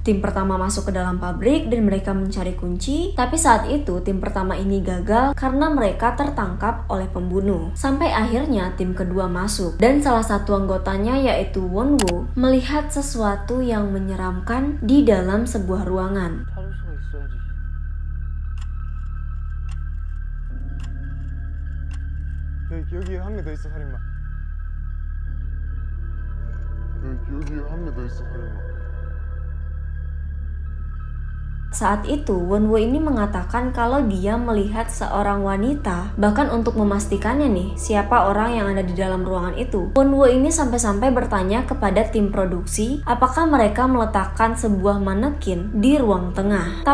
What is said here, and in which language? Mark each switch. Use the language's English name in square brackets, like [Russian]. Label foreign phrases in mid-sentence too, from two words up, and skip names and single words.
[Indonesian] Tim pertama masuk ke dalam pabrik dan mereka mencari kunci, tapi saat itu tim pertama ini gagal karena mereka tertangkap oleh pembunuh. Sampai akhirnya tim kedua masuk dan salah satu anggotanya yaitu Wonwo melihat sesuatu yang menyeramkan di dalam sebuah ruangan. [Korean] 여기에 한 명 더 있어, 살인마. 여기에 한 명 더 있어, 살인마. [Indonesian] Saat itu, Wonwo ini mengatakan kalau dia melihat seorang wanita. Bahkan untuk memastikannya nih, siapa orang yang ada di dalam ruangan itu, Wonwo ini sampai-sampai bertanya kepada tim produksi apakah mereka meletakkan sebuah manekin di ruang tengah.